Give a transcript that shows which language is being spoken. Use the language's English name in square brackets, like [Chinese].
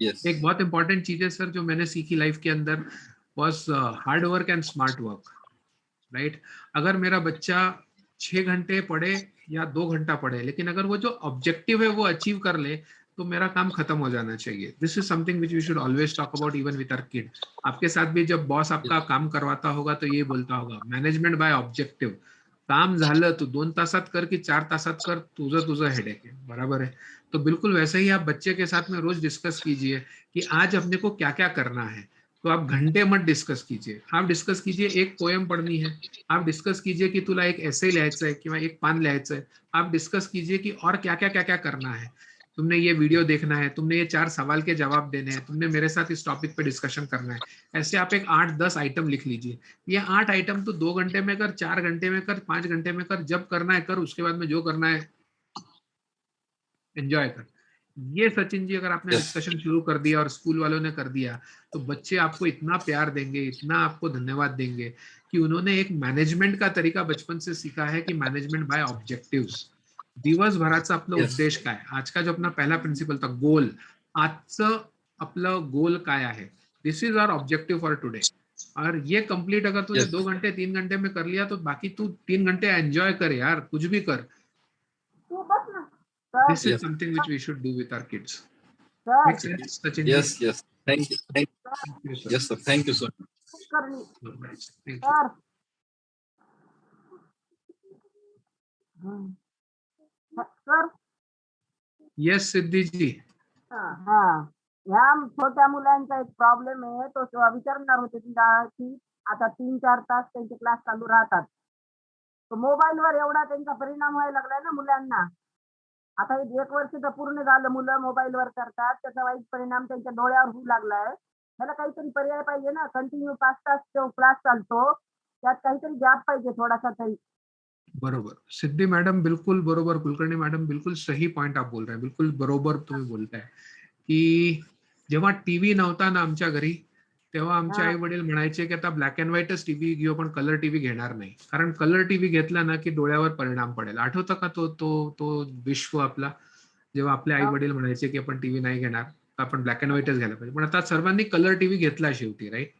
[Hindi] एक बहुत इंपॉर्टेंट चीज है सर जो मैंने सीखी लाइफ के अंदर, [English] Was hard work and smart work, right. [Hindi] अगर मेरा बच्चा 6 घंटे पढ़े या 2 घंटा पढ़े, लेकिन अगर वो जो ऑब्जेक्टिव है वो अचीव कर ले, तो मेरा काम खत्म हो जाना चाहिए. [English] This is something which we should always talk about even with our kid. [Hindi] आपके साथ भी जब बॉस आपका काम करवाता होगा तो ये बोलता होगा मॅनेजमेंट बाय ऑब्जेक्टिव्ह. [Marathi] काम झालं तू 2 तासात कर की 4 तासात कर, तुझं हेडेक है. [Hindi] बराबर है. तो बिल्कुल वैसे ही आप बच्चे के साथ में रोज डिस्कस कीजिए कि आज अपने को क्या क्या करना है. तो आप घंटे मत डिस्कस कीजिए. आप डिस्कस कीजिए एक पोएम पढ़नी है, आप डिस्कस कीजिए कि [Marathi] तुला एक एसे लिहायचं आहे [Hindi] किंवा एक पान लिहायचं आहे. आप डिस्कस कीजिए कि और क्या क्या क्या क्या करना है. तुमने ये वीडियो देखना है, तुमने ये 4 सवाल के जवाब देने हैं, तुमने मेरे साथ इस टॉपिक पे डिस्कशन करना है. ऐसे आप एक 8-10 आइटम लिख लीजिए. ये 8 आइटम तो 2 घंटे में कर, 4 घंटे में कर, 5 घंटे में कर, जब करना है कर. उसके बाद में जो करना है एंजॉय कर. ये सचिन जी अगर आपने डिस्कशन शुरू कर दिया और स्कूल वालों ने कर दिया तो बच्चे आपको इतना प्यार देंगे, इतना आपको धन्यवाद देंगे कि उन्होंने एक मॅनेजमेंट का तरीका बचपन से सीखा है कि मॅनेजमेंट बाय ऑब्जेक्टिव्स. [Marathi] दिवसभराचा आपलं उद्देश काय. [Hindi] आज का जो अपना पहला प्रिन्सिपल था गोल. [Marathi] आजचं आपलं गोल काय आहे. [English] This is our objective for today. [Hindi] और ये कंप्लीट अगर तूने 2 घंटे 3 घंटे में कर लिया तो बाकी तू 3 घंटे एंजॉय कर यार, कुछ भी कर. [English] This is something which we should do with our kids. Makes sense, Sachin? Yes. Thank you. Thank you, sir. Yes, sir. Thank you, sir. Thank you. Yes, Siddhi ji. [Marathi] ह्या छोट्या मुलांचा एक प्रॉब्लेम आहे तो विचारणार होते की आता 3-4 तास त्यांचे क्लास चालू राहतात. तो मोबाईलवर एवढा त्यांचा परिणाम व्हायला लागलाय ना मुलांना. आता 1 वर्ष तर पूर्ण झालं मुलं मोबाईलवर करतात, त्याचा वाईट परिणाम त्यांच्या डोळ्यावर होऊ लागलाय. त्याला काहीतरी पर्याय पाहिजे ना. कंटिन्यू 5 तास तो क्लास चालतो, त्यात काहीतरी गॅप पाहिजे थोडासा तरी. बरोबर. सिद्धी मॅडम बिल्कुल बरोबर. [Hindi] कुलकर्णी मॅडम बिल्कुल सही पॉइंट आप बोल रहे हैं. [Marathi] बिल्कुल बरोबर तुम्ही बोलताय की जेव्हा टीव्ही नव्हता ना आमच्या घरी तेव्हा आमचे आई वडील म्हणायचे की आता ब्लॅक अँड व्हाईटच टीव्ही घेऊ, पण कलर टीव्ही घेणार नाही. कारण कलर टीव्ही घेतला ना की डोळ्यावर परिणाम पडेल. आठवतं का तो विश्व आपला, जेव्हा आपले आई वडील म्हणायचे की आपण टीव्ही नाही घेणार, आपण ब्लॅक अँड व्हाईटच घ्यायला पाहिजे. पण आता सर्वांनी कलर टीव्ही घेतला शेवटी, राईट.